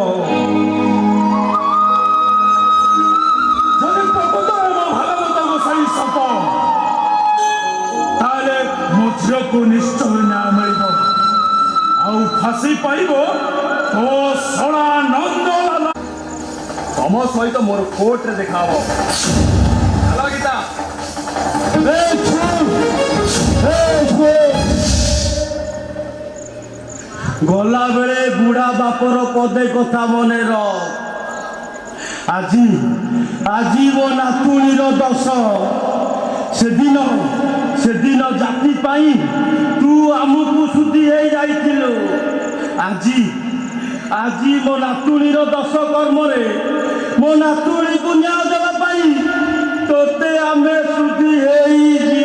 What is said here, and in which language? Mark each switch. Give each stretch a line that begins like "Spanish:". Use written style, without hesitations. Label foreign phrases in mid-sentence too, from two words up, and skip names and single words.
Odia: ଯଦି ପ୍ରକୃତରେ ମୋ ଭାଗବତ ଗୋସାଇ ସତ ତାହେଲେ ମୋ ଝିଅକୁ ନିଶ୍ଚୟ ନ୍ୟାୟ ମିଳିବ, ଆଉ ଫାଶୀ ପାଇବ ତୋ ଶଳା ନନ୍ଦଲାଲ। ତମ ସହିତ ମୋର କୋର୍ଟରେ ଦେଖା ହବ। ହେଲା ଗୀତା? ଗଳା ବେଡ଼େ ବୁଢ଼ା ବାପର ପଦେ କଥା ମନେ ରଖ ଆଜି ଆଜି ମୋ ନାତୁଣୀର ଦୋଷ ସେଦିନ ଜାତି ପାଇଁ ତୁ ଆମକୁ ସୁଧି ହେଇଯାଇଥିଲୁ ଆଜି ମୋ ନାତୁଣୀର ଦୋଷ କର୍ମରେ ମୋ ନାତୁଣୀକୁ ନ୍ୟାୟ ଦେବା ପାଇଁ ତୋତେ ଆମେ ସୁଧି ହେଇ